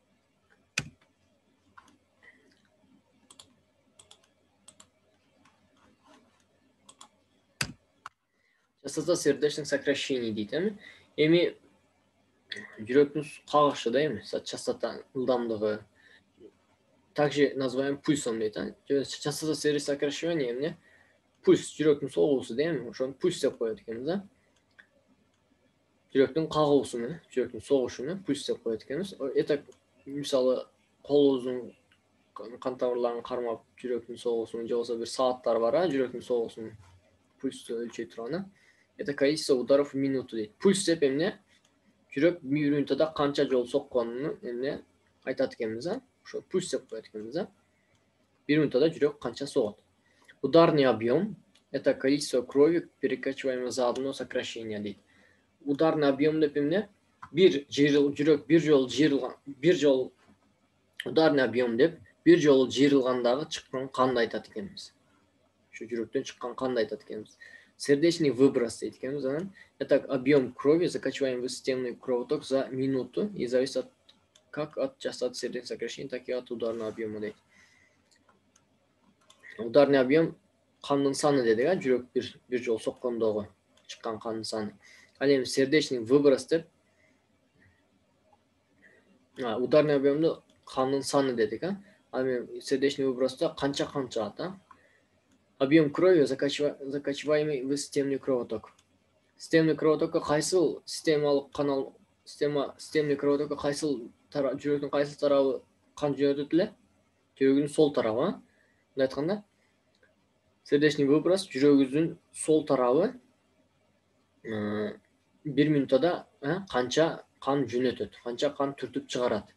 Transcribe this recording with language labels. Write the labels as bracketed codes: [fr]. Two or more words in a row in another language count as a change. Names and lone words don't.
[ru] Частота сердечных сокращений [ky] дейт, эми жүрөктүн кагышы да, частота ылдамдыгы. [ru] Также называем пульсом дейт, частота сердечных сокращений эмне? [ky] Пульс, жүрөктүн согуусу дейм, ошону пульс деп коет экенбиз, Жүрөктүн кагуусуну, жүрөктүн согушуну пульс деп коет экенбиз. Это мисалы колубуздун кан тамырларын кармап жүрөктүн согуусун же болбосо бир сааттар бар, жүрөктүн согуусун пульсту өлчөй турган. [ru] Это количество ударов в минуту дейт. [ky] Пульс деп эмне? Жүрөк бир минутада канча жолу сокконун эмне айтат экенбиз, Ошо пульс деп коет экенбиз, Бир минутада жүрөк канча согот. [ru] Ударный объем – это количество крови, перекачиваемого за одно сокращение дейт. Ударный объем [ky] деп эмне? Жүрөк бир жол [ru] ударный объем [ky] деп бир жолу жыйрылгандагы чыккан канды айтат экенбиз. Ушу жүрөктөн чыккан канды айтат экенбиз. [ru] Сердечный выброс [ky] дейт экенбиз, [ru] это объем крови, закачиваемый в системный кровоток за минуту и зависит как от частоты сердечных сокращений, так и от ударного объема дейт. Ударный объем [ky] кандын саны дедик, жүрөк бир жолу соккондогу чыккан кандын саны. Ал эми [ru] сердечный выброс [ky] деп [ru] ударный объемду [ky] кандын саны дедик, Ал эми [ru] сердечный выброста [ky] канча кан чыгат, [ru] Объем крови, закачиваемый в системный кровоток. Системный кровотокко [ky] кайсыл системалык канал, [ru] системный кровотокко [ky] кайсыл жүрөктүн кайсыл тарабы кан жөнөтөт эле? Жүрөгүнүн сол тарабы, мындай айтканда, [ru] сердечный выброс [ky] жүрөгүбүздүн сол тарабы бир минутада канча кан жөнөтөт, канча кан түртүп чыгарат.